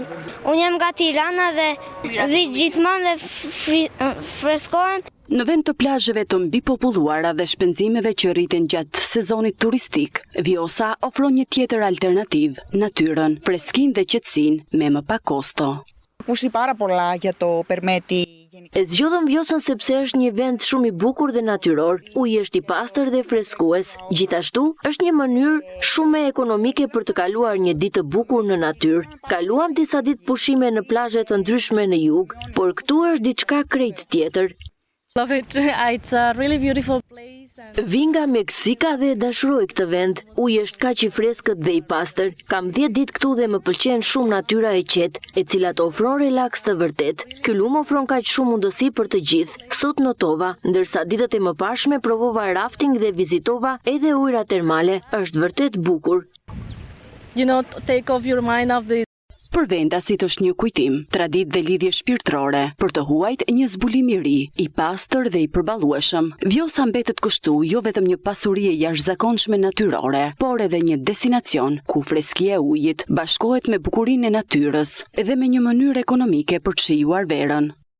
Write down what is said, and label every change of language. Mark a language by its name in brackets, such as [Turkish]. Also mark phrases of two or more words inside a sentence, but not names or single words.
[Albanian] Unë jam nga Tirana dhe vi gjithmonë dhe freskohem. Në vend të plazheve të mbipopulluara dhe shpenzimeve që rriten gjatë sezonit turistik, Vjosa ofron një tjetër alternativë, natyrën, freskinë dhe qetësinë me më pak kosto. [Greek] Ακούσει πάρα πολλά για το Περμέτη. [Albanian] E zgjodhëm Vjosën sepse është një vend shumë i bukur dhe natyror. Uji është i pastër dhe freskues. Gjithashtu, është një mënyrë shumë ekonomike për të kaluar një ditë të bukur në natyrë. Kaluam disa ditë pushime në plazhe të ndryshme në jug, por këtu është diçka krejt tjetër. [English] Love it. It's a really beautiful place. [Albanian] Vi nga Meksika dhe dashuroj këtë vend. Uji është kaq i freskët dhe i pastër. Kam 10 ditë këtu dhe më pëlqen shumë natyra e qetë, e cila të ofron relaks të vërtet. Ky lum ofron kaq shumë mundësi për të gjithë. Sot notova, ndërsa ditët e mëparshme provova rafting dhe vizitova edhe ujëra termale. Është vërtet bukur. [English] Take off your mind of the [Albanian] Për vendasit është një kujtim, traditë dhe lidhje shpirtërore, për të huajt një zbulim i ri, i pastër dhe i përballueshëm. Vjosa mbetet kështu jo vetëm një pasuri e jashtëzakonshme natyrore, por edhe një destinacion ku freskia e ujit bashkohet me bukurinë e natyrës dhe me një mënyrë ekonomike për të shijuar verën.